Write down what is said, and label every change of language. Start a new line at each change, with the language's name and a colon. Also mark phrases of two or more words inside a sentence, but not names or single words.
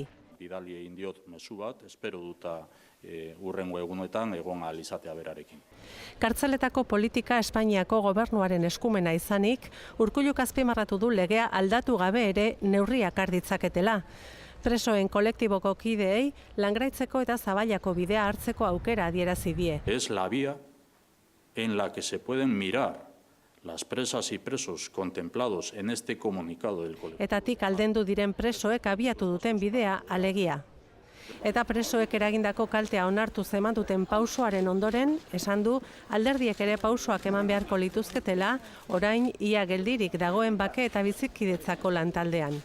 Basque: Bidali egin diot mezu bat, espero duta hurrengo egunetan egon ahal izatea berarekin. Kartzeletako politika Espainiako gobernuaren eskumena izanik, Urkulluk azpimarratu du legea aldatu gabe ere neurriak har ditzaketela. Presoen kolektiboko kideei Langraitzeko eta Zaballako bidea hartzeko aukera adierazi die.
Spanish: Es la vía en la que se pueden mirar las presas y presos contemplados en este comunicado del colectivo.
Basque: Etatik aldendu diren presoek abiatu duten bidea alegia. Eta presoek eragindako kaltea onartu zeman duten pausoaren ondoren, esan du, alderdiek ere pausoak eman beharko lituzketela, orain ia geldirik dagoen bake eta bizikidetzako lantaldean.